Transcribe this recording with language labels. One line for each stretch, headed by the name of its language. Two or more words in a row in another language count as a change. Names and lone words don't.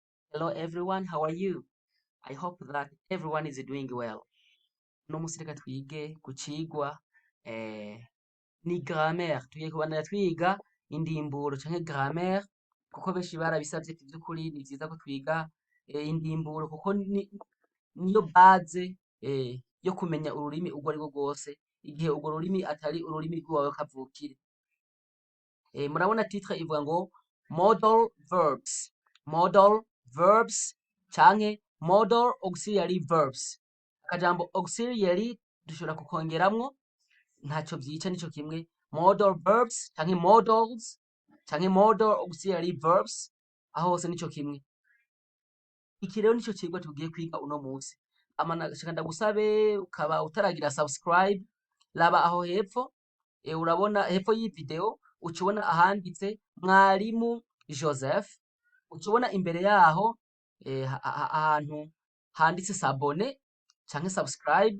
English: Hello everyone, how are you? I hope that everyone is doing well.
Rundi: No musi reka twige ku cigwa ni grammaire. Tugiye kubandanya twiga indimburo canke grammaire kuko benshi barabisavye vy'ukuri ni vyiza ko twiga indimburo kuko niyo base yo kumenya ururimi urwo arirwo rwose igihe urwo rurimi atari ururimi rw'iwawe kavukire. Murabona titre ivuga ngo
English: modal verbs. Modal verbs canke modal auxiliary verbs.
Rundi: Akajambo auxiliary dushobora kukongeramwo ntaco vyica nico kimwe.
English: Modal verbs
Rundi: canke modals canke
English: modal auxiliary verbs
Rundi: aho hose nico kimwe. Iki rero nico cigwa tugiye kwiga uno musi. Shaka ndagusabe ukaba utaragira subscribe, raba aho hepfo urabona hepfo y'iyi video ucubona ahanditse mwarimu Joseph, ucubona imbere yaho ahantu handitse s'abonner canke subscribe.